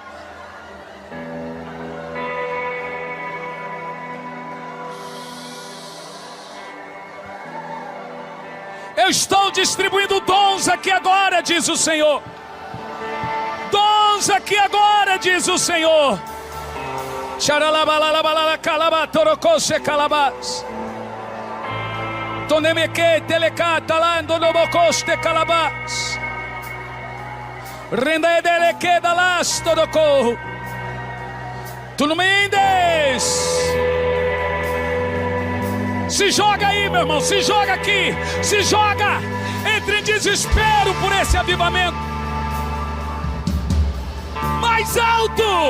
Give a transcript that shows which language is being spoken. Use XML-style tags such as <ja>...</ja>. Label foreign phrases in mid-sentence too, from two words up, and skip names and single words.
<pt>Eu estou distribuindo dons aqui agora, diz o Senhor. Dons aqui agora, diz o Senhor. Xaralabalalabalala calabatorocose calabas. Tonemeque telecata lando nobocoste calabas. Rendaedeleque dalas todocorro. Tu não me endes. Se joga aí, meu irmão, se joga aqui, se joga, entre em desespero por esse avivamento. Mais alto.</pt>